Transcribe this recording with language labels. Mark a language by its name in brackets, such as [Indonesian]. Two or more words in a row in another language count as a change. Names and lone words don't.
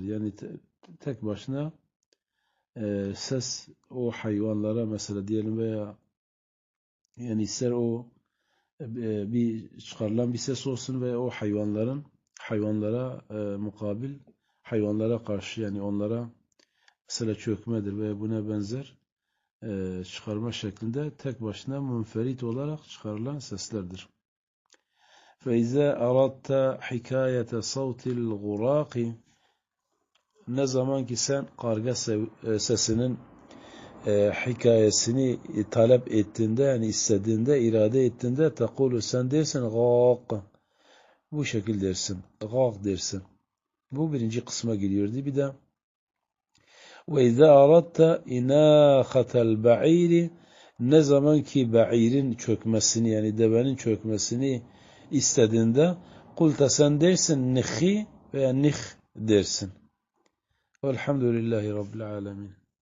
[Turkish] Yani tek başına ses o hayvanlara mesela diyelim veya yani ister o bir çıkarılan bir ses olsun ve o hayvanlara mukabil, hayvanlara karşı, yani onlara mesela çökmedir ve buna benzer çıkarma şeklinde tek başına münferit olarak çıkarılan seslerdir. [Arabic] فَاِذَا أَرَدْتَ حِكَايَةَ صَوْتِ الْغُرَاقِ, [Turkish] ne zaman ki sen karga sesinin hikayesini talep ettiğinde, yani istediğinde, irade ettiğinde tekulu, sen dersin gâk, bu şekil dersin, gâk dersin. Bu birinci kısma giriyordu. Bir de [Arabic] وَاِذَا أَرَدْتَ اِنَاخَةَ الْبَعِيرِ, [Turkish] ne zaman ki ba'irin çökmesini, yani devenin çökmesini istediğinde kulta, sen dersin nihi veya nih dersin. [Arabic] والحمد لله رب العالمين.